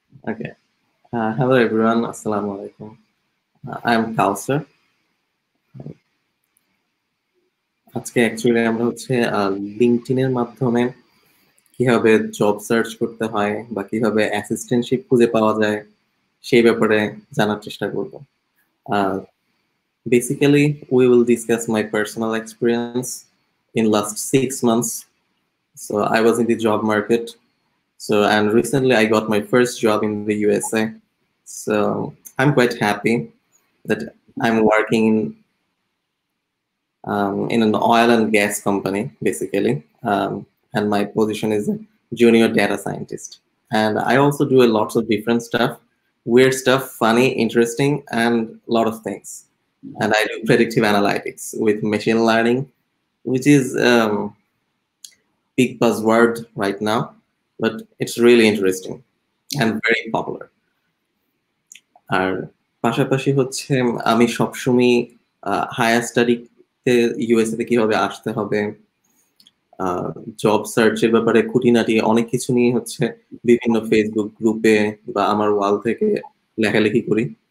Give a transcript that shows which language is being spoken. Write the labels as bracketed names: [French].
[English] Okay. Hello everyone. Assalamu alaikum. I'm Kausar. [Bangla] আজকে actually আমরা হচ্ছে লিঙ্কডইন এর মাধ্যমে কিভাবে জব সার্চ করতে হয় বা কিভাবে অ্যাসিস্ট্যান্টশিপ খুঁজে পাওয়া যায় সেই ব্যাপারে জানার চেষ্টা করব। [English] Basically, we will discuss my personal experience in last 6 months. So I was in the job market. So, and recently I got my first job in the USA. So I'm quite happy that I'm working in an oil and gas company, basically. And my position is a junior data scientist. And I also do a lot of different stuff, weird stuff, funny, interesting, and a lot of things. And I do predictive analytics with machine learning, which is big buzzword right now, but it's really interesting and very popular. [Bangla] আর পাশাপাশি হচ্ছে আমি সবসময় higher স্টাডিতে USA তে কিভাবে আসতে হবে, job সার্চের ব্যাপারে খুঁটিনাটি অনেক কিছু নিয়ে হচ্ছে বিভিন্ন ফেসবুক গ্রুপে বা আমার ওয়াল থেকে লেখালেখি করি।